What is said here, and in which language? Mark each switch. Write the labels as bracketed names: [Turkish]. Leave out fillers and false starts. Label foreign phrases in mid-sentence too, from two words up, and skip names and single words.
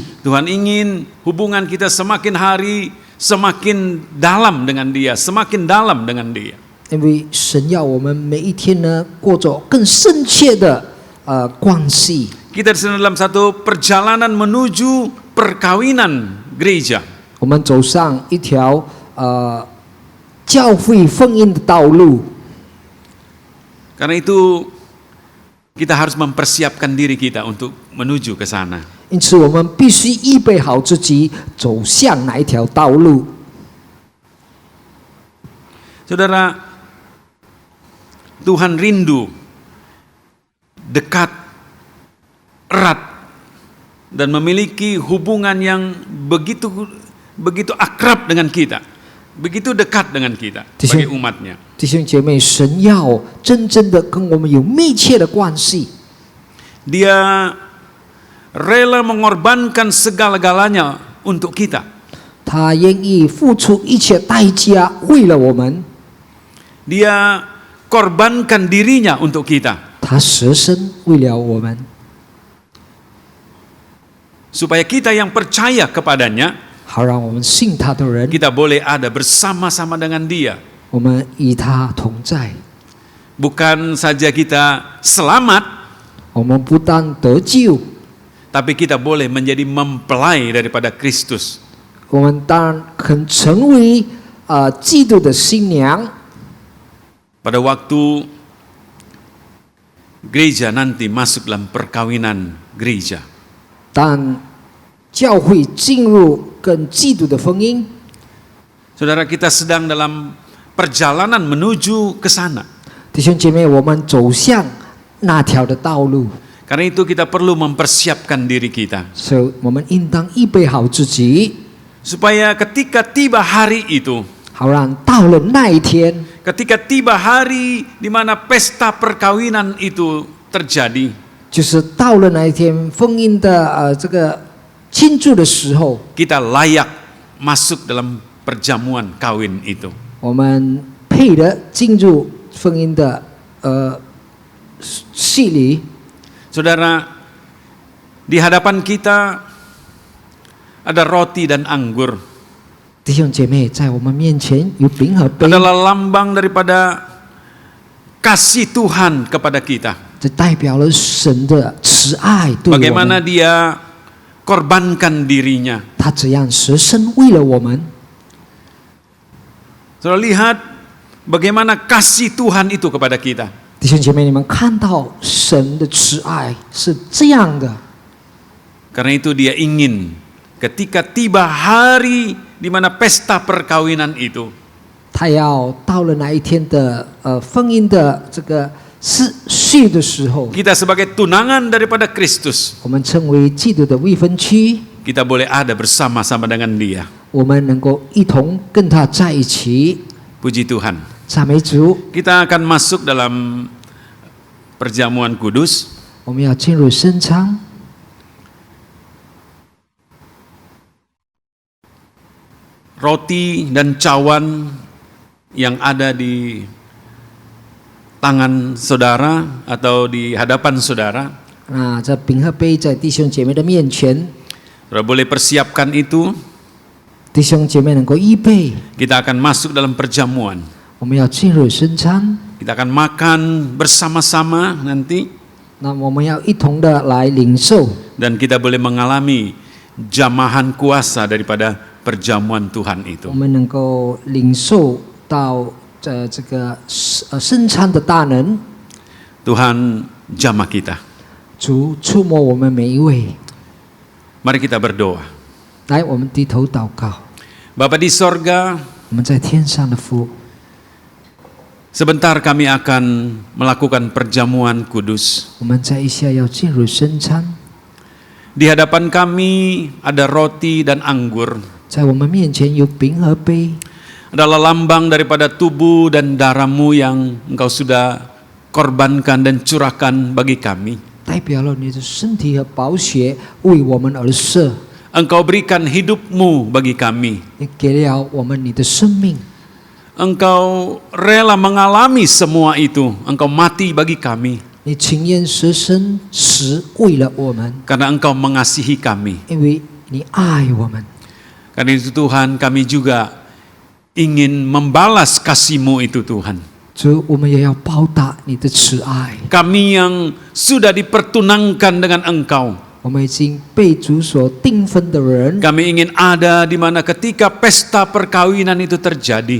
[Indonesian] Tuhan ingin hubungan kita semakin hari semakin dalam dengan Dia, semakin dalam dengan Dia. [Chinese] 因为神要我们每一天呢过着更深切的关系。 [Indonesian] Kita sedang dalam satu perjalanan menuju perkawinan gereja. [Chinese] 我们走上一条教会婚姻的道路。 [Indonesian] Karena itu kita harus mempersiapkan diri kita untuk menuju ke sana. [Chinese] 因此，我们必须预备好自己走向哪一条道路。 [Indonesian] Saudara, Tuhan rindu dekat, erat, dan memiliki hubungan yang begitu akrab dengan kita, begitu dekat dengan kita sebagai umatnya. [Chinese] 弟兄姐妹，神要真正的跟我们有密切的关系。 [Indonesian] Dia rela mengorbankan segala-galanya untuk kita. [Chinese] 他愿意付出一切代价，为了我们， [Indonesian] Dia korbankan dirinya untuk kita. [Chinese] 他舍身为了我们， [Indonesian] Supaya kita yang percaya kepadanya, [Chinese] 好让我们信他的人， [Indonesian] kita boleh ada bersama-sama dengan dia. [Chinese] 我们与他同在。 [Indonesian] Bukan saja kita selamat, [Chinese] 我们不但得救， [Indonesian] tapi kita boleh menjadi mempelai daripada Kristus. [Chinese] 我们当然肯成为基督的新娘。 [Indonesian] Pada waktu gereja nanti masuk dalam perkawinan gereja, [Chinese] 但教会进入跟基督的婚姻， [Indonesian] saudara, kita sedang dalam perjalanan menuju ke sana. [Chinese] 弟兄姐妹，我们走向那条的道路， [Indonesian] Karena itu kita perlu mempersiapkan diri kita, [Chinese] 所以我们应当预备好自己， [Indonesian] supaya ketika tiba hari itu, [Chinese] 好让到了那一天， [Indonesian] ketika tiba hari di mana pesta perkawinan itu terjadi, [Chinese] 就是到了那一天婚姻的这个庆祝的时候， [Indonesian] kita layak masuk dalam perjamuan kawin itu. [Chinese] 我们配得进入婚姻的戏里。 [Indonesian] Saudara, di hadapan kita ada roti dan anggur, [Chinese] 弟兄姐妹，在我们面前有饼和杯， [Indonesian] adalah lambang daripada kasih Tuhan kepada kita. [Chinese] 这代表了神的慈爱对我 [Indonesian] Bagaimana [Chinese] 们。 [Indonesian] dia korbankan dirinya. [Chinese] 他怎样舍身为了我们？ [Indonesian] Saudara lihat bagaimana kasih Tuhan itu kepada kita. [Chinese] 弟兄姐妹，你们看到神的慈爱是这样的， [Indonesian] Karena itu dia ingin ketika tiba hari di mana pesta perkawinan itu, [Chinese] 他要到了那一天的婚姻的这个序的时候， [Indonesian] kita sebagai tunangan daripada Kristus, [Chinese] 我们成为基督的未婚妻， [Indonesian] kita boleh ada bersama-sama dengan dia. [Chinese] 我们能够一同跟他在一起。 [Indonesian] Puji Tuhan. [Chinese] 赞美主！ [Indonesian] Kita akan masuk dalam perjamuan kudus. [Chinese] 我们要进入圣餐， [Indonesian] Roti dan cawan yang ada di tangan saudara atau di hadapan saudara, [Chinese] 那这饼和杯在弟兄姐妹的面前， [Indonesian] saudara boleh persiapkan itu. [Chinese] 弟兄姐妹能够预备， [Indonesian] Kita akan masuk dalam perjamuan. [Chinese] 我们要进入圣餐， [Indonesian] Kita akan makan bersama-sama nanti, [Chinese] 那我们要一同的来领受， [Indonesian] dan kita boleh mengalami jamahan kuasa daripada perjamuan Tuhan itu. [Chinese] 我们能够领受到这个圣餐的大能。 [Indonesian] Tuhan jamah kita. [Chinese] 主触摸我们每一位， [Indonesian] Mari kita berdoa. [Chinese] 来，我们低头祷告。 [Indonesian] Bapa di sorga, [Chinese] 我们在天上的父， [Indonesian] sebentar kami akan melakukan perjamuan kudus. [Chinese] 我们在一下要进入圣餐， [Indonesian] Di hadapan kami ada roti dan anggur, [Chinese] 在我们面前有饼和杯， [Indonesian] adalah lambang daripada tubuh dan darah-Mu yang Engkau sudah korbankan dan curahkan bagi kami. [Chinese] 代表了你的身体和宝血为我们而设， [Indonesian] Engkau berikan hidup-Mu bagi kami. [Chinese] 你给了我们你的生命， [Indonesian] Engkau rela mengalami semua itu. Engkau mati bagi kami [Chinese] 你情愿舍身死为了我们， [Indonesian] karena Engkau mengasihi kami. [Chinese] 因为你爱我们。 [Indonesian] Karena itu Tuhan, kami juga ingin membalas kasih-Mu itu Tuhan. [Chinese] 主，我们也要报答你的慈爱。 [Indonesian] Kami yang sudah dipertunangkan dengan Engkau, [Chinese] 我们已经被主所订婚的人， [Indonesian] kami ingin ada di mana ketika pesta perkawinan itu terjadi,